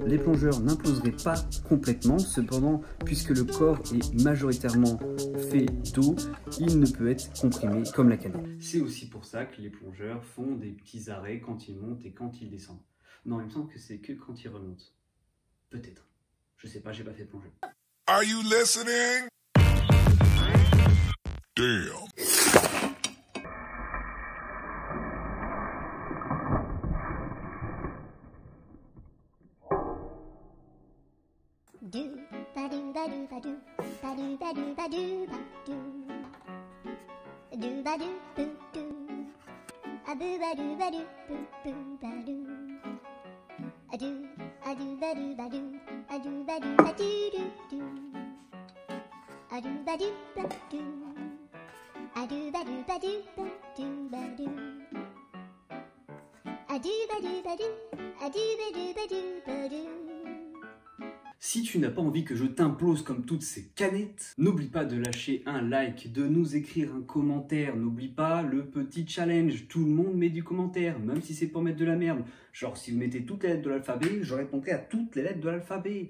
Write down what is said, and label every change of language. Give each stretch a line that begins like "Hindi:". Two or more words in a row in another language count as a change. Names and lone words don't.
French: Les plongeurs n'imploseraient pas complètement, cependant, puisque le corps est majoritairement fait d'eau, il ne peut être comprimé comme la canette. C'est aussi pour ça que les plongeurs font des petits arrêts quand ils montent et quand ils descendent. Non, il me semble que c'est que quand ils remontent. Peut-être. Je sais pas, j'ai pas fait de plongée.
English: Are you listening? Damn. Do ba do ba do ba do ba do ba do ba do ba do ba do boo do a boo ba do ba do boo ba do a do ba do ba do a do ba do ba do do a do ba do ba do a do ba do ba do ba do a do ba do ba do a do ba do ba do ba do.
French: Si tu n'as pas envie que je t'implose comme toutes ces canettes, n'oublie pas de lâcher un like, de nous écrire un commentaire. N'oublie pas le petit challenge. Tout le monde met du commentaire, même si c'est pour mettre de la merde. Genre, si vous mettez toutes les lettres de l'alphabet, je répondrai à toutes les lettres de l'alphabet.